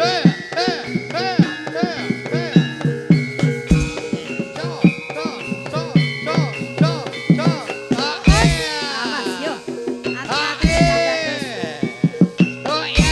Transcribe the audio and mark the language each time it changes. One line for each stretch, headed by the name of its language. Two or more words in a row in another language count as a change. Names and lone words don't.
Javanese: Awas yo.
Indonesian: Hati-hati Cak Bagus.